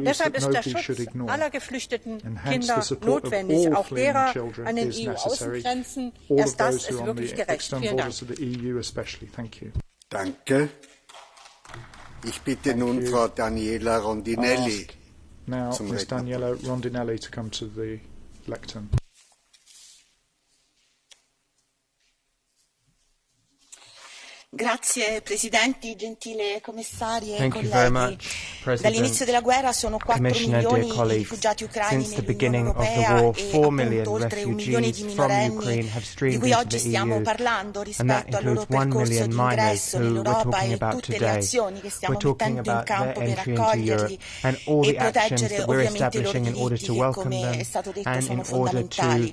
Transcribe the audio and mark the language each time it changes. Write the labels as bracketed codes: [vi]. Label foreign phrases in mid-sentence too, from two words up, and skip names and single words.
[de] Deshalb ist der Schutz aller geflüchteten Kinder notwendig, auch derer an den EU-Außengrenzen. Erst das ist wirklich gerecht. Vielen Dank. Danke. Ich bitte nun Frau Daniela Rondinelli zum Rednerpult. [it] Grazie Presidenti, gentile commissarie e colleghi. Dall'inizio della guerra sono 4 milioni i rifugiati ucraini nell'Unione Europea e appunto oltre 1 milione di minorenni di cui oggi stiamo parlando rispetto al loro percorso di ingresso nell'Europa e tutte le azioni che stiamo mettendo in campo per accoglierli e proteggere ovviamente i loro diritti che, come è stato detto, sono fondamentali.